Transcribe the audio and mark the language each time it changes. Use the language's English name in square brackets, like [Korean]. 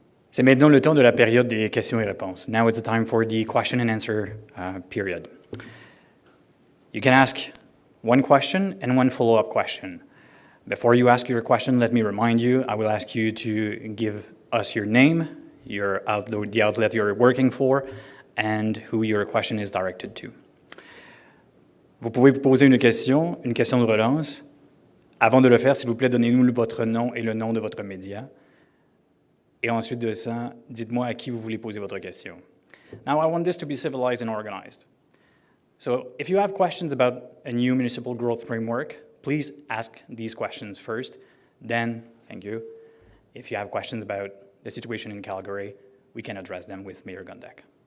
[French] C'est maintenant le temps de la période des questions et réponses. [English] Now it's the time for the question and answer period. You can ask one question and one follow-up question. Before you ask your question, let me remind you, I will ask you to give us your name, the outlet you're working for, and who your question is directed to. [French] Vous pouvez vous poser une question de relance. Avant de le faire, s'il vous plaît, donnez-nous votre nom et le nom de votre média. Et ensuite de ça, dites-moi à qui vous voulez poser votre question. [English] Now, I want this to be civilized and organized. So if you have questions about a new municipal growth framework, please ask these questions first. Then, thank you. If you have questions about the situation in Calgary, we can address them with Mayor Gondek.